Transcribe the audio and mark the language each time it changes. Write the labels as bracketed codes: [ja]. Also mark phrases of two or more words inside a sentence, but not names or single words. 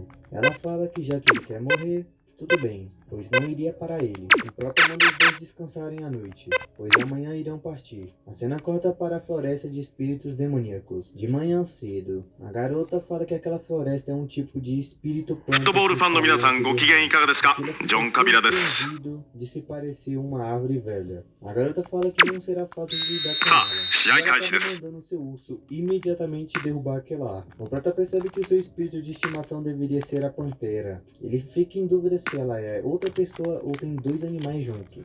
[pt] Ela fala que já que ele quer morrer, tudo bem, pois não iria para ele. O prota manda os dois descansarem à noite, pois amanhã irão partir. A cena corta para a floresta de espíritos demoníacos. De manhã cedo, a garota fala que aquela floresta é um tipo de espírito [ja] フットボールファンの皆さんご機嫌いかがですかジョン・カビラです [pt] de se parecer uma árvore velha. A garota fala que não será fácil de lidar com Ah, ela. e E aí, ela Caixas? acaba mandando seu urso imediatamente derrubar aquela árvore. O prota percebe que o seu espírito de estimação deveria ser a pantera. Ele fica em dúvida se ela é outra pessoa ou tem dois animais juntos.